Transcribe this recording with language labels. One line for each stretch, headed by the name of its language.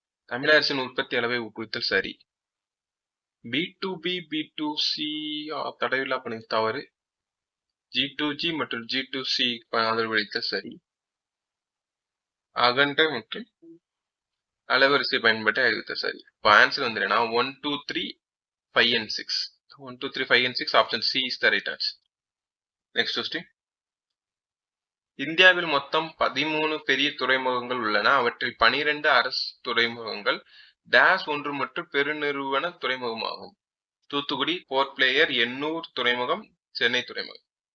Tamil: தமிழ் அரசின் உற்பத்தி அளவை ஊக்குவித்தல், சரி. B2B B2C தடையில்லா பணி தவறு. G2G மற்றும் G2C ஆதரவளித்தல், சரி. அகண்ட மற்றும் அலைவரிசை பயன்பாட்டை அறிவித்தல், சரி. இப்போ ஆன்சர் வந்து என்னன்னா 1, 2, 3, 5 and 6.
English: 1, 2, 3, 5 and 6 option C is the right answer.
Tamil: Next question, இந்தியாவில் மொத்தம் 13 பெரிய துறைமுகங்கள் உள்ளன. அவற்றில் 12 அரசு துறைமுகங்கள் -1 மற்றும் பெருநிறுவன துறைமுகமாகும். தூத்துக்குடி, போர்ட் பிளேயர், எண்ணூர் துறைமுகம், சென்னை துறைமுகம்.